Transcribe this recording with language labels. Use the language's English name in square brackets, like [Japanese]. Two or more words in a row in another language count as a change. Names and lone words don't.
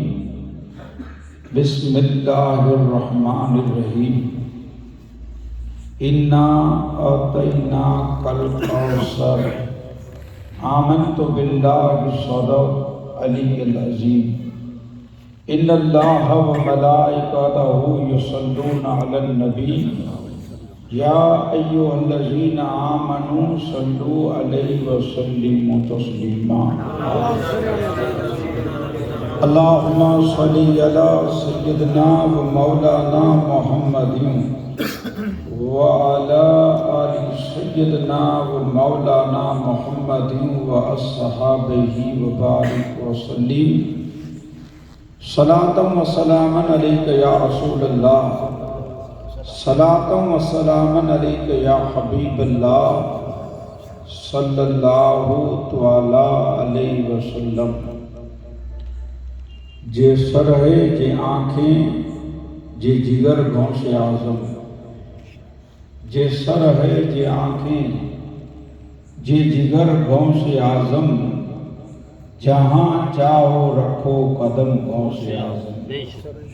[Arabic] بسم الله الرحمن الرحيم. إنا أعطيناك الكوثر. آمنت بالله صدق العلي العظيم. إن الله وملائكته يصلون على النبي يا أيها الذين آمنوا صلوا عليه وسلموا تسليما. اللهم صل على سيدنا ومولانا محمد وعلى آل سيدنا ومولانا محمد وأصحابه وبارك وسلم. صلاة وسلاما عليك يا رسول الله. صلاة وسلاما عليك يا حبيب الله صلى الله تعالى عليه وسلم. [Urdu] جے سر ہے، جے آنکھیں، جے جگر غوث اعظم. جے سر ہے، جے آنکھیں، جے جگر غوث اعظم. جہاں چاہو رکھو قدم غوث اعظم.